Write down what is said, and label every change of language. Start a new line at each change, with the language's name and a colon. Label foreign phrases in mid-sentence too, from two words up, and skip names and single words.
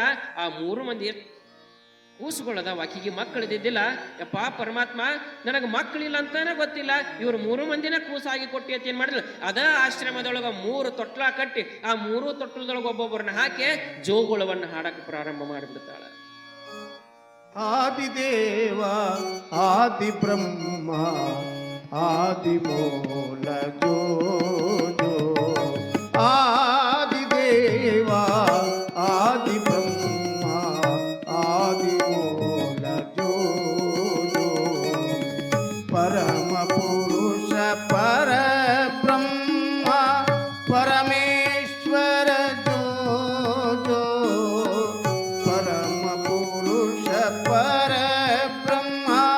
Kannada: ಆ 3 ಮಂದಿ ಕೂಸುಗಳದಾವ, ಆಕಿಗೆ ಮಕ್ಕಳಿದ್ದಿದ್ದಿಲ್ಲ. ಯಪ್ಪ ಪರಮಾತ್ಮ, ನನಗೆ ಮಕ್ಕಳಿಲ್ಲ ಅಂತಾನೆ ಗೊತ್ತಿಲ್ಲ, ಇವ್ರು 3 ಮಂದಿನ ಕೂಸಾಗಿ ಕೊಟ್ಟಿ ಅಂತ ಏನ್ ಮಾಡಿದ್ರು, ಅದ ಆಶ್ರಮದೊಳಗ 3 ತೊಟ್ಲ ಕಟ್ಟಿ ಆ 3 ತೊಟ್ಲದೊಳಗ ಒಬ್ಬೊಬ್ಬರನ್ನ ಹಾಕಿ ಜೋಗುಳವನ್ನು ಹಾಡಕ್ಕೆ ಪ್ರಾರಂಭ ಮಾಡಿಬಿಡ್ತಾಳ. ಆದಿದೇವ ಆದಿ ಬ್ರಹ್ಮ ಆದಿ ಮೂಲ ಜೋ ಆದಿದೇವ ಆದಿ ಬ್ರಹ್ಮ ಆದಿ ಮೂಲ ಜೋ ಪರಮ ಪುರುಷ ಪರ ಬ್ರಹ್ಮ ಪರಮೇಶ್ವರ ಜೋ ಪರಮ ಪುರುಷ ಪರ ಬ್ರಹ್ಮ